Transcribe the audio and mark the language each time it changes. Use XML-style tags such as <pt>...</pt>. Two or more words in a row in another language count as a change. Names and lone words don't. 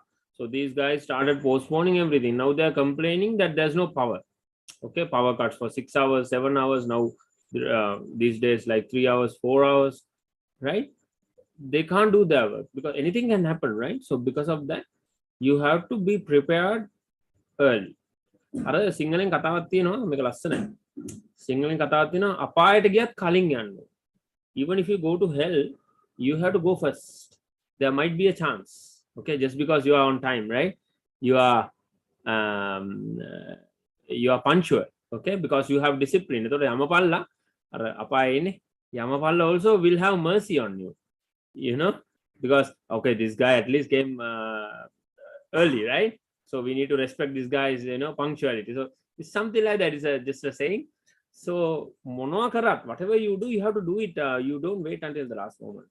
<en>So these guys started postponing everything. Now they are complaining that there's no power. Okay, power cuts for 6 hours, 7 hours. Now these days, like 3 hours, 4 hours, right? They can't do their work because anything can happen, right? So because of that, you have to be prepared early.</en> <si>අර සිංහලෙන් කතාවක් තියෙනවා මේක ලස්සනයි. සිංහලෙන් කතාවක් තියෙනවා අපායට ගියත් කලින් යන්න.</si> <en>Even if you go to hell, you have to go first. There might be a chance. Okay, just because you are on time, right? You are punctual. Okay, because you have discipline.</en> <si>එතකොට යමපල්ලා අර අපායේනේ යමපල්ලා</si> <en>also will have mercy on you. You know, because okay, this guy at least came early, right? So we need to respect this guy's, punctuality. So it's something like that. It's just a saying. So</en> <si>මොනවා කළත්,</si> <en>whatever you do, you have to do it. You don't wait until the last moment.</en>